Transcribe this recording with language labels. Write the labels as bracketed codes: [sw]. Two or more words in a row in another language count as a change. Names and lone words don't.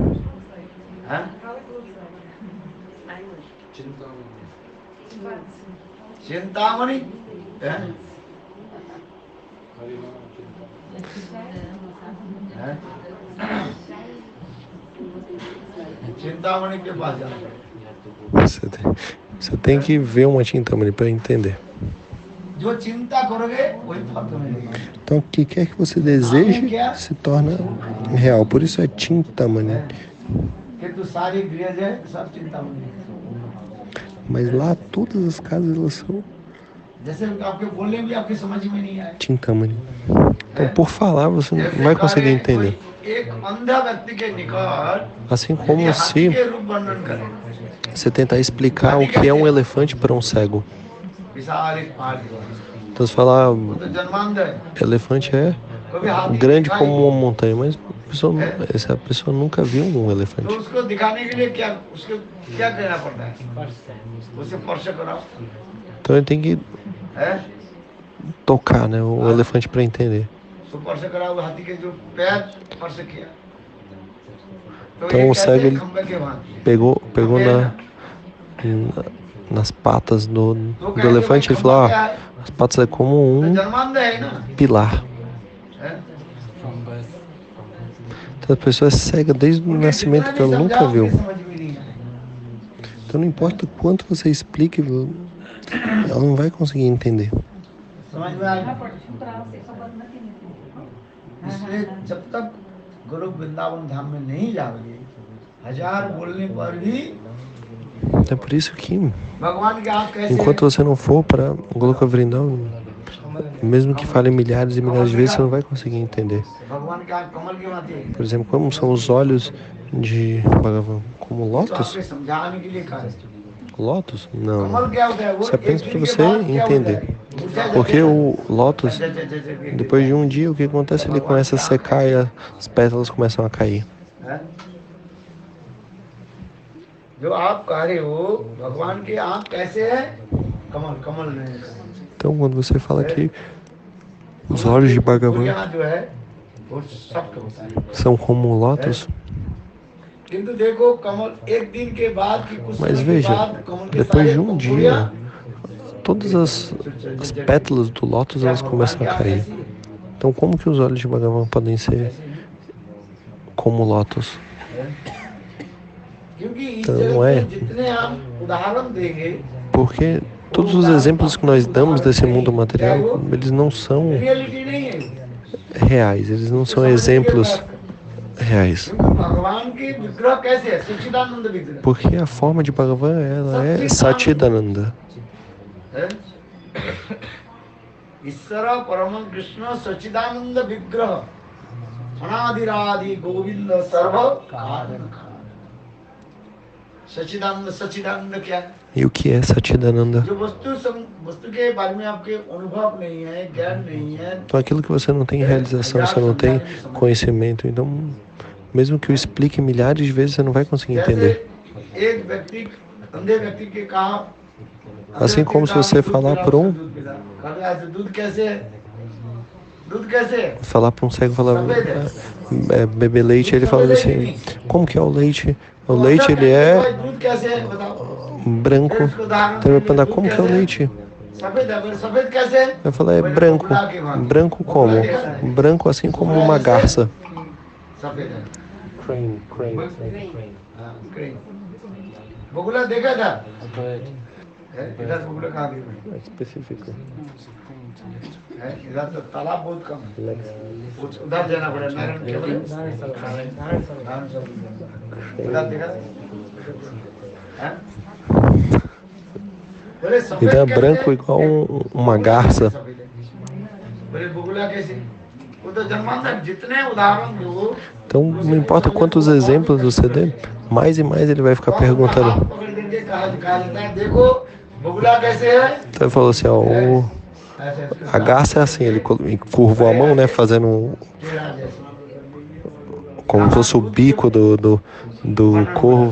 [hi] Chintamani? Chintamani के पास जाना पड़ेगा. [pt] Você tem que ver uma Chintamani para entender. [hi] जो चिंता करोगे वही फल तुम्हें मिलेगा. [pt] Então, o que quer que você deseje se torna real. Por isso é Chintamani. [hi] कि तू सारी गृह है सब चिंतामणि. [pt] Mas lá todas as casas elas são [hi] जैसे आपके बोलने भी आपकी समझ में नहीं आए. Chintamani. [pt] Então, por falar, você não vai conseguir entender. [hi] एक अंधा व्यक्ति के निकट [pt] Assim como se [hi] के रूप वर्णन करें. [pt] você tentar explicar o que é um elefante para um cego. [hi] विशाल एक पहाड़ की बात. [pt] Então, você falar, [hi] वो तो जन्मांध है. [pt] elefante é [hi] कभी हाथी [pt] grande [hi] दिखाई [pt] como uma montanha, mas essa pessoa nunca viu um [hi] तो [pt] elefante. [hi] उसको दिखाने के लिए क्या उसको क्या करना पड़ता है? उसे स्पर्श कराओ. [pt] Então ele tem que [hi] है? [pt] tocar, né, o elefante para entender. [hi] स्पर्श कराओ हाथी के जो पैर स्पर्श किया. तो [pt] Então [hi] ये [pt] o [hi] कैसे [pt] cego ele [hi] खंबे के भांति. [pt] pegou nas patas do elefante, ele falou, as patas é como um [hi] जन्मांध है ना. [pt] pilar. [hi] है? [pt] Então a pessoa é cega desde o nascimento, que ela nunca viu. [hi] समझ में नहीं आए. [pt] Então não importa o quanto você explique, ela não vai conseguir entender. [hi] समझ में आए. इसलिए जब तक गुरु वृंदावन धाम में नहीं जाओगे, हजार बोलने पर भी [pt] É por isso que, [hi] भगवान के आप कैसे [pt] enquanto você não for para Goloka Vrindavana, mesmo que fale milhares e milhares de vezes, você não vai conseguir entender. [hi] भगवान के आप कमल की भांति है. [pt] Por exemplo, como são os olhos de Bhagavan? Como [hi] तो [pt] lótus? [hi] आपके समझाने के लिए कहा है. [pt] Lótus? Não. [hi] कमल क्या होता है? वो [pt] Isso é apenas [hi] एक [pt] para [hi] दिन के [pt] você [hi] बाद क्या होता [pt] entender. [hi] है? मुरझा [pt] Porque [hi] जाता है. [pt] o lótus, depois de um dia, o que acontece? Ele começa a secar e as pétalas começam a cair. [hi] है? जो आप कह रहे हो भगवान के आंख कैसे है? कमल कमल नहीं. [pt] Então, quando você fala que os olhos de Bhagavan [hi] यहाँ जो है वो सख्त होता है. [pt] são como lótus, [hi] किंतु देखो कमल एक दिन के बाद की कुछ [pt] mas [hi] समय के [pt] veja, [hi] बाद कमल के [pt] depois [hi] सारे [pt] de um [hi] पंखुड़ियां [pt] dia, todas as pétalas do lótus elas começam a cair. Então, como que os olhos de Bhagavan podem ser como lótus? [hi] क्योंकि इस तो जगत वो है। में जितने हम उदाहरण देंगे [pt] Porque todos os exemplos que nós damos desse mundo material, eles não são [hi] रियलिटी नहीं है. [pt] reais, eles não são exemplos reais. [hi] क्योंकि भगवान की विग्रह कैसे है? सच्चिदानंद विग्रह. [pt] Porque a forma de Bhagavan, ela é Satchidananda. [hi] है? [sa] ईश्वर परम कृष्ण सच्चिदानंद विग्रह अनादिरादि गोविंद सर्व कारण. [hi] सच्चिदानंद सच्चिदानंद क्या है? [pt] E o que é Satchidananda? [hi] जो वस्तु के बारे में आपके अनुभव नहीं है, ज्ञान नहीं है. [pt] Então, aquilo que você não tem realização, você não tem conhecimento. Então, mesmo que eu explique milhares de vezes, você não vai conseguir entender. [hi] जैसे एक व्यक्ति अंधे व्यक्ति के कहा. [pt] Assim como se você falar para [hi] दूध कैसे है? दूध कैसे है? [pt] falar para um cego, falar, beber leite, ele fala assim, como que é o leite? O leite, ele é [hi] दूध कैसे है बताओ. [pt] branco. Então, eu vou perguntar, como que é o leite? [hi] सफेद कैसे है? [pt] Eu falei, é branco. Branco como? Branco assim como uma garça. [hi] सफेद है. Crane. हाँ, crane. बगुला देखा था? इधर बगुला कहाँ गई? [pt] Específico. [hi] इधर तो तालाब बहुत कम है. उधर जाना पड़ेगा. नारायण क्या बोले? नारायण सब उधर देखा? हैं? [pt] Então é branco igual uma garça. Então, não importa quantos exemplos você dê, mais e mais ele vai ficar perguntando. Então ele falou assim, ó, a garça é assim, ele curvou a mão, né, fazendo como se fosse o bico do corvo.